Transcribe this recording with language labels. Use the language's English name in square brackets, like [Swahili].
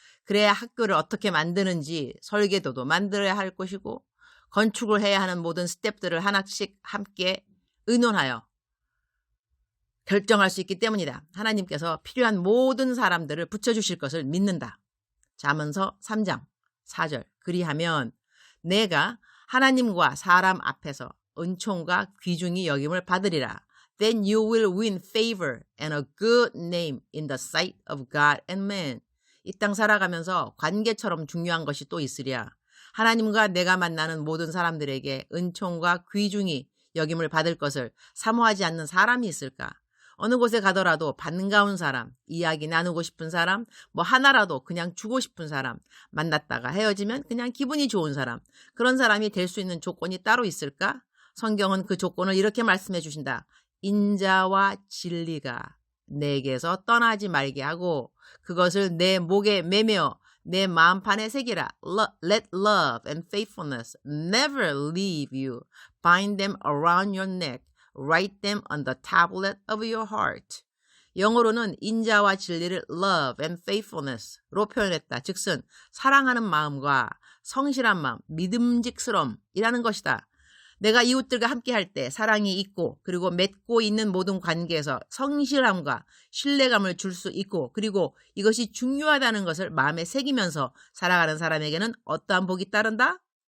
[Korean] 그래야 학교를 어떻게 만드는지 설계도도 만들어야 할 것이고 건축을 해야 하는 모든 스텝들을 하나씩 함께 의논하여 결정할 수 있기 때문이다. 하나님께서 필요한 모든 사람들을 붙여주실 것을 믿는다. 잠언서 3장 4절. 그리하면 내가 하나님과 사람 앞에서 은총과 귀중히 여김을 받으리라. [English] Then you will win favor and a good name in the sight of God and man. [Korean] 이 땅 살아가면서 관계처럼 중요한 것이 또 있으랴. 하나님과 내가 만나는 모든 사람들에게 은총과 귀중히 여김을 받을 것을 사모하지 않는 사람이 있을까? 어느 곳에 가더라도 반가운 사람, 이야기 나누고 싶은 사람, 뭐 하나라도 그냥 주고 싶은 사람, 만났다가 헤어지면 그냥 기분이 좋은 사람, 그런 사람이 될 수 있는 조건이 따로 있을까? 성경은 그 조건을 이렇게 말씀해 주신다. 인자와 진리가 내게서 떠나지 말게 하고 그것을 내 목에 매며 내 마음판에 새기라. [English] Let love and faithfulness never leave you. Bind them around your neck. Write them on the tablet of your heart. [Korean] 영어로는 인자와 진리를 [English] love and faithfulness [Korean] 로 표현했다. 즉슨 사랑하는 마음과 성실한 마음, 믿음직스러움이라는 것이다. 내가 이웃들과 함께 할 때 사랑이 있고 그리고 맺고 있는 모든 관계에서 성실함과 신뢰감을 줄 수 있고 그리고 이것이 중요하다는 것을 마음에 새기면서 살아가는 사람에게는 어떠한 복이 따른다?